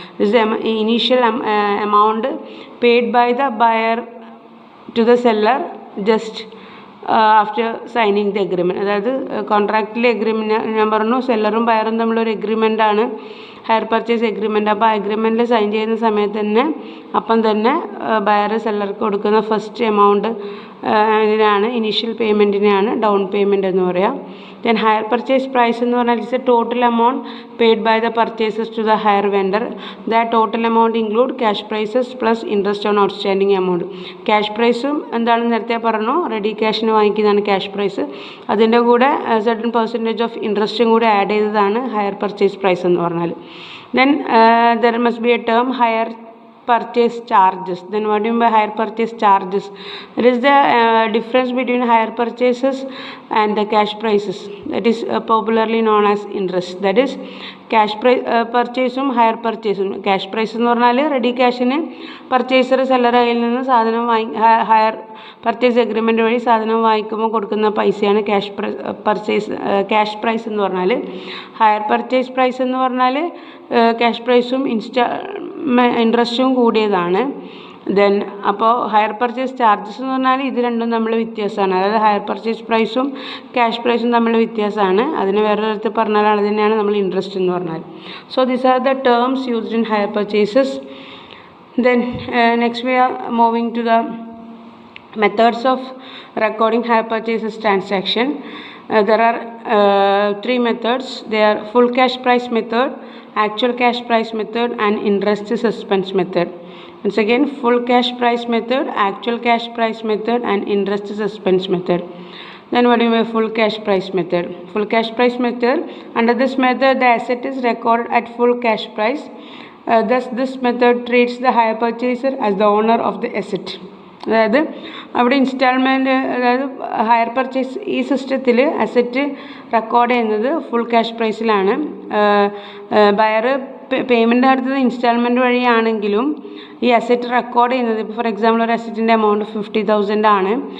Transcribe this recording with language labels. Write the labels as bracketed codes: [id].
[en] This is the initial amount paid by the buyer to the seller just after signing the agreement. [ml] അതായത് കോൺട്രാക്റ്റിലെ agreement ഞാൻ പറഞ്ഞു സെല്ലറും ബയറും തമ്മിലൊരു എഗ്രിമെൻ്റാണ് higher purchase agreement. അപ്പോൾ ആ എഗ്രിമെൻറ്റിൽ sign ചെയ്യുന്ന സമയത്ത് തന്നെ അപ്പം തന്നെ ബയർ സെല്ലർക്ക് കൊടുക്കുന്ന ഫസ്റ്റ് എമൗണ്ട് ഇതിനാണ് ഇനീഷ്യൽ പേയ്മെൻറ്റിനെയാണ് ഡൗൺ പേയ്മെൻറ്റ് എന്ന് പറയാം. [en] Then hire purchase price [ml] എന്ന് പറഞ്ഞാൽ [en] It's a total amount paid by the purchases to the hire vendor. That total amount include cash prices plus interest on outstanding amount. [ml] Cash പ്രൈസും എന്താണെന്ന് നേരത്തെ പറഞ്ഞു, ready ക്യാഷിന് വാങ്ങിക്കുന്നതാണ് cash prize. അതിൻ്റെ കൂടെ certain percentage of ഇൻട്രസ്റ്റും കൂടെ add ചെയ്തതാണ് higher purchase price എന്ന് പറഞ്ഞാൽ. [en] Then there must be a term hire purchase charges. Then what do you mean by hire purchase charges? It is the difference between hire purchases and the cash prices. That is popularly known as interest. That is cash price purchaseും hire പർച്ചേസും. [ml] Cash prize എന്ന് പറഞ്ഞാൽ ready ക്യാഷിന് purchaser seller കയ്യിൽ നിന്ന് സാധനം higher purchase agreement വഴി സാധനം വാങ്ങിക്കുമ്പോൾ കൊടുക്കുന്ന പൈസയാണ് ക്യാഷ് പ്രൈസ് എന്ന് പറഞ്ഞാൽ. ഹയർ പർച്ചേസ് പ്രൈസ് എന്ന് പറഞ്ഞാൽ ക്യാഷ് പ്രൈസും ഇൻട്രസ്റ്റും കൂടിയതാണ്. ദെൻ അപ്പോൾ ഹയർ പർച്ചേസ് ചാർജസ് എന്ന് പറഞ്ഞാൽ ഇത് രണ്ടും തമ്മിൽ വ്യത്യാസമാണ്. അതായത് ഹയർ പർച്ചേസ് പ്രൈസും ക്യാഷ് പ്രൈസും തമ്മിൽ വ്യത്യാസമാണ്. അതിന് വേറെ തരത്തിൽ പറഞ്ഞാൽ അത് തന്നെയാണ് നമ്മൾ ഇൻട്രസ്റ്റ് എന്ന് പറഞ്ഞാൽ. [en] So these are the terms used in hire purchases. Then next we are moving to the methods of recording hire purchases transaction. There are 3 methods. They are full cash price method, actual cash price method, and interest suspense method. Once again, full cash price method, actual cash price method, and interest suspense method. Then what do you mean full cash price method? Full cash price method, under this method the asset is recorded at full cash price. Thus this method treats the hire purchaser as the owner of the asset. [ml] അതായത് അവിടെ instalment, അതായത് higher purchase ഈ സിസ്റ്റത്തിൽ asset record ചെയ്യുന്നത് full cash പ്രൈസിലാണ്. Buyer payment നടത്തുന്നത് instalment വഴിയാണെങ്കിലും ഈ asset record ചെയ്യുന്നത്, ഇപ്പോൾ ഫോർ എക്സാമ്പിൾ ഒരു അസറ്റിൻ്റെ എമൗണ്ട് 50,000 ആണ്.